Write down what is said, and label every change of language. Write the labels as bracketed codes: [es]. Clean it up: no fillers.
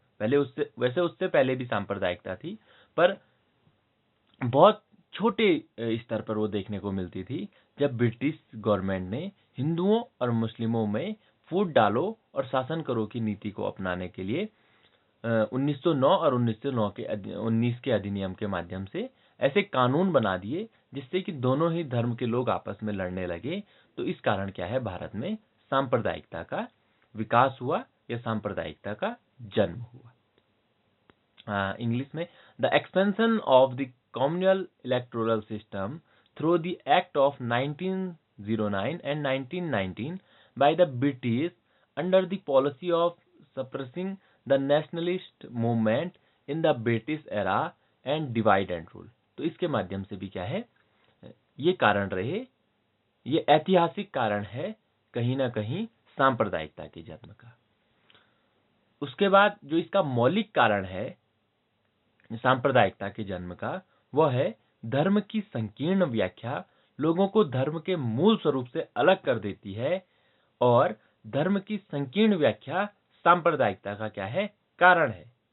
[hi] उससे पहले भी सांप्रदायिकता थी, पर बहुत छोटे स्तर पर वो देखने को मिलती थी, जब ब्रिटिश गवर्नमेंट ने हिंदुओं और मुस्लिमों में फूट डालो और शासन करो की नीति को अपनाने के लिए 1909 और 19 के अधिनियम के माध्यम से ऐसे कानून बना दिए जिससे कि दोनों ही धर्म के लोग आपस में लड़ने लगे। तो इस कारण क्या है, भारत में सांप्रदायिकता का विकास हुआ या सांप्रदायिकता का जन्म हुआ। इंग्लिश में [en] The expansion of the communal electoral system through the act of 1909 and 1919 by the British under the policy of suppressing the nationalist movement in the British era and divide and rule। [hi] तो इसके माध्यम से भी क्या है, ये कारण रहे, ये ऐतिहासिक कारण है कहीं ना कहीं सांप्रदायिकता के जन्म का। उसके बाद जो इसका मौलिक कारण है सांप्रदायिकता के जन्म का, वह है धर्म की संकीर्ण व्याख्या लोगों को धर्म के मूल स्वरूप से अलग कर देती है, और धर्म की संकीर्ण व्याख्या सांप्रदायिकता का क्या है, कारण है।